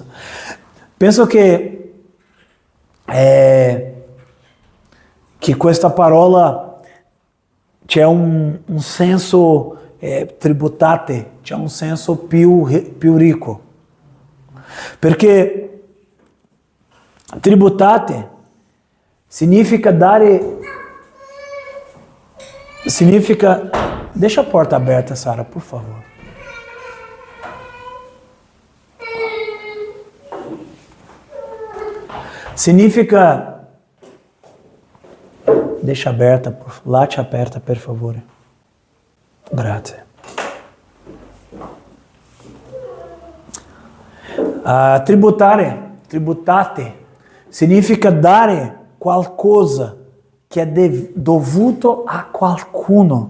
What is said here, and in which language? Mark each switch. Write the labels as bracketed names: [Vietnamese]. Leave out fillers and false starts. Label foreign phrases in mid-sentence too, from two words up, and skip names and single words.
[Italian] Penso che questa parola c'è un senso tributate, c'è un senso più ricco, perché tributate significa [Portuguese] deixa a porta aberta, Sara, por favor. Significa, deixa aberta, [Italian] lascia aperta, per favore. Grazie. Tributate, significa dare qualcosa che è dovuto a qualcuno.